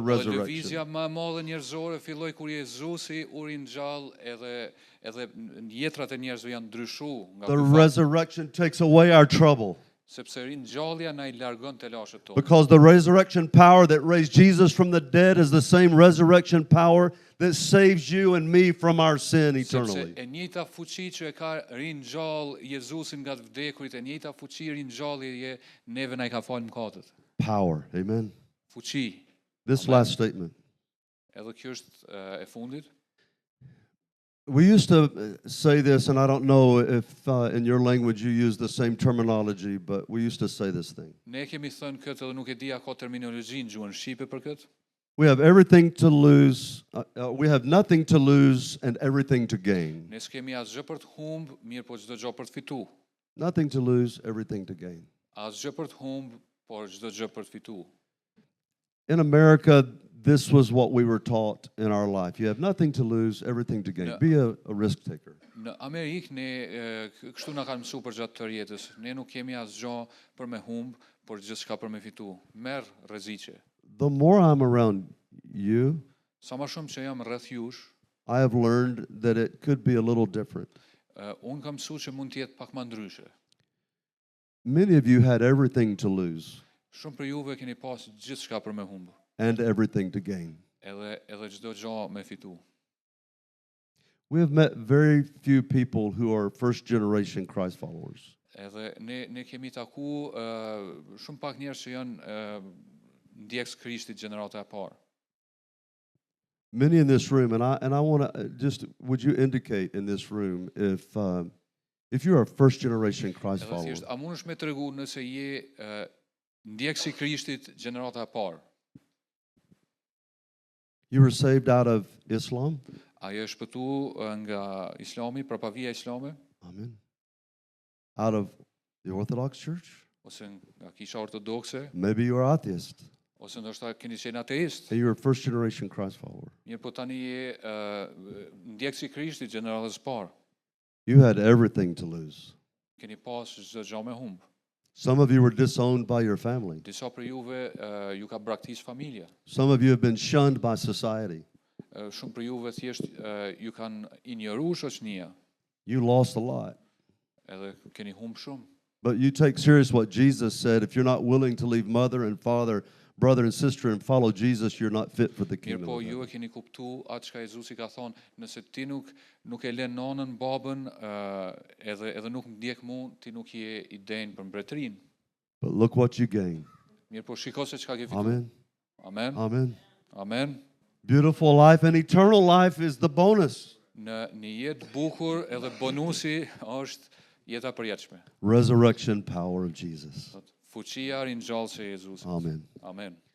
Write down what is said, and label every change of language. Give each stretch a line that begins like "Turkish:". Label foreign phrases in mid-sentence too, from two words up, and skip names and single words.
Albanian: Dhe
English: resurrection.
Albanian: lëvizja më e madhe njerëzore filloi kur Jezusi u ringjall edhe jetrat e njerëzve janë ndryshuar nga
English: The
Albanian: ky fakt,
English: resurrection takes away our trouble.
Albanian: sepse ringjallja na I largon telashet tona.
English: Because the resurrection power that raised Jesus from the dead is the same resurrection power that saves you and me from our sin
Albanian: Sepse
English: eternally.
Albanian: e njëjta fuqi që e ka ringjall Jezusin nga të vdekurit, e njëjta fuqi ringjallje neve na I ka falë mëkatet.
English: Power. Amen.
Albanian: Fuqi.
English: This Amen. last statement.
Albanian: Edhe kjo është e fundit.
English: We used to say this, and I don't know if in your language you use the same terminology, but we used to say this thing.
Albanian: Ne kemi thënë këtë edhe nuk e di a ka terminologji në gjuhën shqipe për këtë.
English: We have everything to lose, we have nothing to lose and everything to gain.
Albanian: Ne s'kemi asgjë për të humb, mirë po çdo gjë për të fitu.
English: Nothing to lose, everything to gain.
Albanian: Asgjë për të humb, por çdo gjë për të fitu.
English: In America, this was what we were taught in our life. You have nothing to lose, everything to gain. No. Be a risk taker.
Albanian: Në Amerikë ne kështu na kanë mësuar për gjatë të jetës. Ne nuk kemi asgjë për me humb, por gjithçka për me fitu. Merr rreziqe.
English: The more I'm around you,
Albanian: Sa më shumë që jam rreth jush,
English: I have learned that it could be a little different.
Albanian: unë kam mësuar që mund të jetë pak më ndryshe.
English: Many of you had everything to lose
Albanian: Shumë për juve keni pas gjithçka për me humb,
English: and everything to gain.
Albanian: edhe çdo gjë me fitu.
English: We have met very few people who are first generation Christ followers.
Albanian: Edhe ne kemi taku shumë pak njerëz që janë ndjekës Krishtit gjenerata e parë.
English: Many in this room, and I want to just, would you indicate in this room if you are a first generation Christ
Albanian: Edhe
English: follower?
Albanian: thjesht, a mundesh me tregu nëse je ndjekës I Krishtit gjenerata e parë?
English: You were saved out of Islam?
Albanian: A je shpëtu nga Islami, prapavia Islame,
English: Amen. Out of the Orthodox Church?
Albanian: ose nga Kisha Ortodokse,
English: Maybe you are atheist
Albanian: ose ndoshta keni qenë ateist?
English: and you're a first generation Christ follower.
Albanian: Mirë, po tani je ndjekës I Krishtit gjeneratës së parë.
English: You had everything to lose.
Albanian: Keni pas çdo gjë me humb.
English: Some of you were disowned by your family.
Albanian: Disa për juve ju ka braktis familja.
English: Some of you have been shunned by society.
Albanian: Shumë për juve thjesht ju kanë injoruar shoqënia,
English: You lost a lot.
Albanian: edhe keni humb shumë.
English: But you take serious what Jesus said. If you're not willing to leave mother and father, brother and sister and follow Jesus, you're not fit for the
Albanian: Mirë,
English: kingdom
Albanian: po
English: of
Albanian: ju e
English: heaven.
Albanian: keni kuptu atë çka Jezusi ka thonë, nëse ti nuk e lën nonën, babën, edhe nuk ndjek mua, ti nuk je I denj për mbretërinë.
English: But look what you gain.
Albanian: Mirë, po shiko se çka ke fituar.
English: Amen. Amen. Amen. Amen. Beautiful life and eternal life is the bonus.
Albanian: Në një jetë bukur edhe bonusi është jeta përjetshme.
English: Resurrection power of Jesus.
Albanian: Fuqia ringjallëse e Jezusit.
English: Amen. Amen.